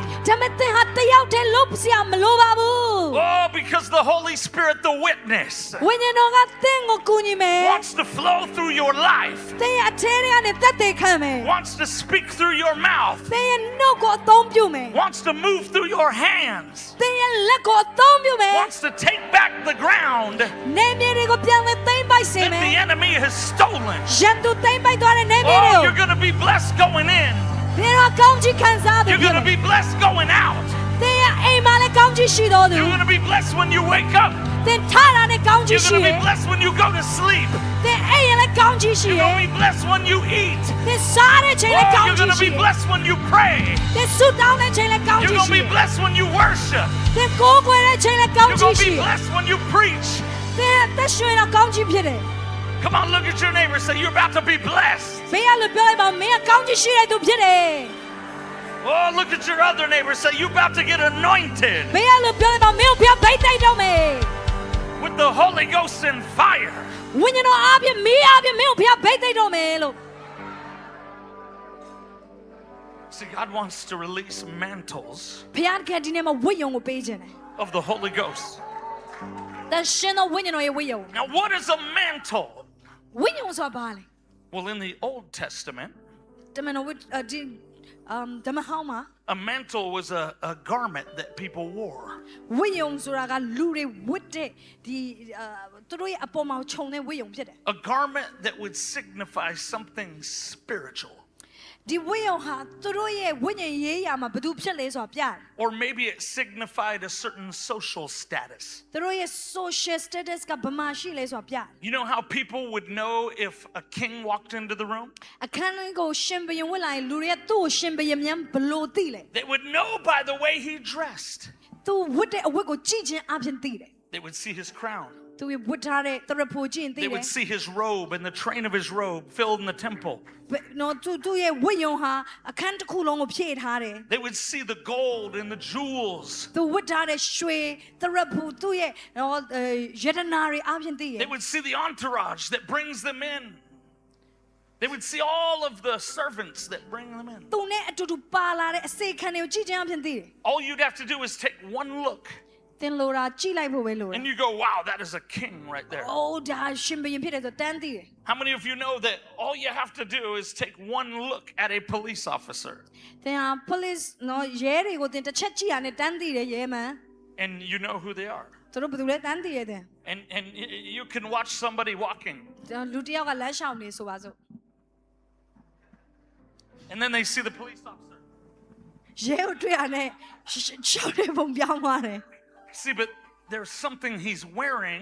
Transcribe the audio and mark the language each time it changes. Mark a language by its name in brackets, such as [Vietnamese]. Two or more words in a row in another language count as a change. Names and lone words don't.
[Burmese] ဒါပေမဲ့သင်ဟာတယောက်တည်းလုပ်စရာမလိုပါဘူး [English] Oh, because the Holy Spirit, the witness, [Burmese] ဝိညာဉ်တော်ကသင်ကိုကူညီမယ် [English] wants to flow through your life, [Burmese] သင်ရဲ့အထဲထဲကနေသက်သေခံမယ် [English] wants to speak through your mouth, [Burmese] သင်ရဲ့နှုတ်ကိုအသုံးပြုမယ် [English] wants to move through your hands, [Burmese] သင်ရဲ့လက်ကိုအသုံးပြုမယ် [English] wants to take back the ground [Burmese] နေမြေတွေကိုပြန်လဲသိမ့်ပိုက်စေ [English] that [Burmese] မယ် [English] the enemy has stolen. [Burmese] ရန်သူသိမ့်ပိုက်သွားတဲ့နေမြေတွေ [English] Oh, [Burmese] ကို [English] you're going to be blessed going in. [Burmese] သင်တော့ကောင်းချီးခံစားသူ [English] You're [Burmese] ဖြစ် [English] going [Burmese] တယ် [English] to be blessed going out. [Burmese] သင်ရဲ့အိမ်မှာလည်းကောင်းချီးရှိတော်သူ [English] You're going to be blessed when you wake up. [Burmese] သင်ထားတာနဲ့ကောင်းချီး [English] You're [Burmese] ရှိ [English] going to [Burmese] တယ် [English] be blessed when you go to sleep. [Burmese] သင်အိမ်ရလည်းကောင်းချီးရှိ [English] You're [Burmese] တယ် [English] going to be blessed when you eat. [Burmese] သင်စားတဲ့ချိန်လည်း [English] Oh, [Burmese] ကောင်း [English] you're [Burmese] ချီး [English] going to [Burmese] ရှိ [English] be [Burmese] တယ် [English] blessed when you pray. [Burmese] သင်ဆုတောင်းတဲ့ချိန်လည်းကောင်း [English] You're [Burmese] ချီး [English] going to [Burmese] ရှိ [English] be [Burmese] တယ် [English] blessed when you worship. [Burmese] သင်ကိုယ်ွယ်တဲ့ချိန်လည်းကောင်း [English] You're [Burmese] ချီး [English] going to [Burmese] ရှိ [English] be [Burmese] တယ် [English] blessed when you preach. [Burmese] သင်အသက်ရှင်တော့ကောင်းချီးဖြစ်တယ် [English] Come on, look at your neighbor. Say, you're about to be blessed. [Burmese] ဘေးကလူပြောလိုက်ပါမင်းကကောင်းချီးရှိတဲ့သူဖြစ်တယ် [English] Oh, look at your other neighbor. Say, you're about to get anointed [Burmese] ဘေးကလူပြောလိုက်ပါမင်းကိုဘုရားဗိတ်တိုက်တော့မယ် [English] with the Holy Ghost and fire. [Burmese] ဝိညာဉ်တော်အားဖြင့်မီးအားဖြင့်မင်းကိုဘုရားဗိတ်တိုက်တော့မယ်လို့ [English] See, God wants to release mantles [Burmese] ဘုရားကဒီနေ့မှာဝိညာဉ်ကိုပေးခြင်းတယ် [English] of the Holy Ghost. [Burmese] တန်ရှင်သောဝိညာဉ်တော်ရဲ့ဝိညာဉ် [English] Now, what is a mantle? [Burmese] ဝိညာဉ်ဆိုတာဘာလဲ [English] Well, in the Old Testament, [Burmese] တမန်တော်ဝိဒီဓမ္မဟောင်းမှာ [English] a mantle was a garment that people wore. [Burmese] ဝိညာဉ်ဆိုတာကလူတွေဝတ်တဲ့ဒီသူတို့ရဲ့အပေါ်မှာခြုံတဲ့ဝိညာဉ်ဖြစ်တယ် [English] A garment that would signify something spiritual. [Burmese] ဒီဝိညာဉ်ဟာသူတို့ရဲ့ဝိညာဉ်ရေးရာမှာဘာလို့ဖြစ်လဲဆိုတာပြတယ် [English] Or maybe it signified a certain social status. [Burmese] သူတို့ရဲ့ [English] social status [Burmese] ကဘာမှရှိလဲဆိုတာပြတယ် [English] You know how people would know if a king walked into the room? [Burmese] အခန်းလေးကိုရှင်ဘရင်ဝတ်လာရင်လူတွေကသူ့ကိုရှင်ဘရင်မြန်ဘလို့သိလဲ [English] They would know by the way he dressed. [Burmese] သူဝတ်တဲ့အဝတ်ကိုကြည့်ခြင်းအပြင်သိတယ် [English] They would see his crown. [Burmese] သူဝတ်ထားတဲ့တရဖိုကျင့်သိတ [English] They [Burmese] ယ် [English] would see his robe and the train of his robe filled in the temple. [Burmese] နော်သူရဲ့ဝတ်ယုံဟာအခန်းတစ်ခုလုံးကိုဖြည့်ထားတယ် [English] They would see the gold and the jewels. [Burmese] သူဝတ်ထားတဲ့ရွှေတရဖိုသူရဲ့နော်ယတနာတွေအပြင်သိရ [English] They would see the entourage that brings them in. They would see all of the servants that bring them in. [Burmese] သူနဲ့အတူတူပါလာတဲ့အစေခံတွေကိုကြည့်ခြင်းအပြင်သိတယ် [English] All you'd have to do is take one look [Burmese] သင်လိုတာကြည့်လိုက်ဖို့ပဲလိုတယ် [English] and you go, wow, that is a king right there. [Burmese] အိုးဒါရှင်ဘရင်ဖြစ်တယ်ဆိုတန်းသိတယ် [English] How many of you know that all you have to do is take one look at a police officer [Burmese] သင်ဟာ police နော်ရဲတွေကိုသင်တစ်ချက်ကြည့်ရနဲ့တန်းသိတယ်ရဲမှန် [English] and you know who they are? [Burmese] သူတို့ဘယ်သူလဲတန်းသိရတယ် [English] And you can watch somebody walking [Burmese] လူတစ်ယောက်ကလမ်းလျှောက်နေဆိုပါစို့ [English] and then they see the police officer. [Burmese] ရဲကိုတွေ့ရနဲ့ရှောက်တဲ့ပုံပြောင်းသွားတယ် [English] See, but there's something he's wearing